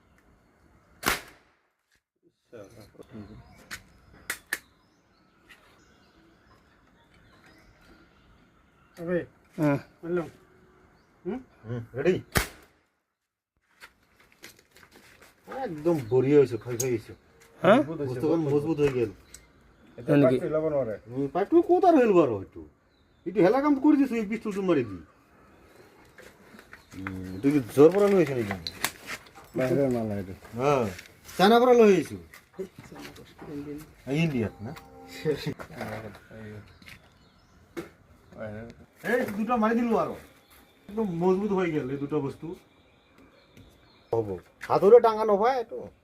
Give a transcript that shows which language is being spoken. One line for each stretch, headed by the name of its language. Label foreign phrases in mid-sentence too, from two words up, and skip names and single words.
Bangla: হবে হ্যাঁ বললাম রেডি একদম বড়িয়া হয়েছে খাই খাই গেছে হ্যাঁ বস্তুখন মজবুত হয়ে গেল হয় নাকি
Assamese: পাইপটো ক'ত আৰু হেল বাৰু এইটো এইটো হেলা কাম কৰি দিছো এই পিষ্টলটো মাৰি দি এইটো কি জ্বৰ পৰা লৈ আহিছে নেকি বাহিৰৰ মাল এইটো হা চাইনাৰ পৰা লৈ আহিছো ইণ্ডিয়াত না এই দুটা মাৰি দিলো আৰু একদম মজবুত হৈ গেল এই দুটা বস্তু হ'ব হাতৰে ডাঙা নহয় এইটো